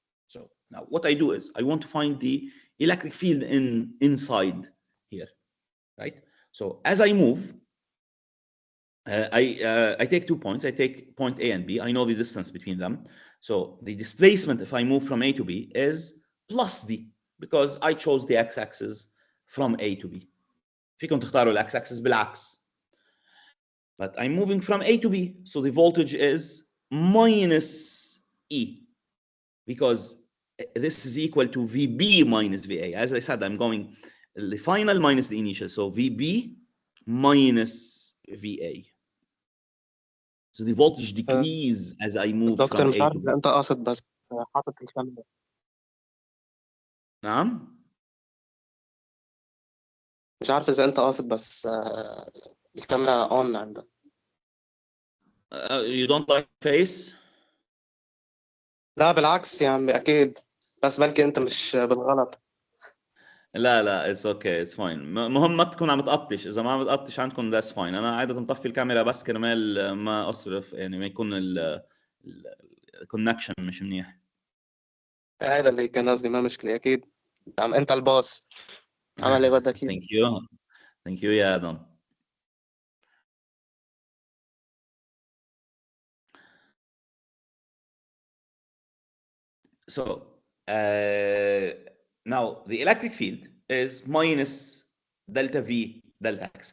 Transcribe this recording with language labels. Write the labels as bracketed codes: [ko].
[en] So now what I do is I want to find the electric field inside here, right? So as I move, I take 2 points. I take point A and B. I know the distance between them. So the displacement, if I move from A to B, is plus D, because I chose the x-axis from A to B. [ar] فيكم تختاروا x-axis بالعكس. [en] But I'm moving from A to B, so the voltage is minus E, because this is equal to VB minus VA. As I said, I'm going the final minus the initial, so VB minus VA. So the voltage decrease as I move [ar] دكتور [en] from A [ar] عارف [en] to B. [ar] إذا أنت قاصد بس حاطط الكاميرا. نعم؟ مش عارف إذا أنت قاصد بس الكاميرا أون عندك. [en] You don't like face? [ar] لا بالعكس يا عمي أكيد، بس بلكي أنت مش بالغلط. [en] لا it's okay, it's fine. [ar] مهم ما تكون عم تقطش، إذا ما عم تقطش عندكم [en] that's fine. [ar] أنا عادة مطفي الكاميرا بس كرمال ما أصرف، يعني ما يكون الكونكشن مش منيح. هذا اللي كان قصدي، ما مشكلة أكيد. عم أنت الباص، عمل اللي بدك إياه. [en] Thank you [ar] يا آدم. [en] So now the electric field is minus delta V delta X.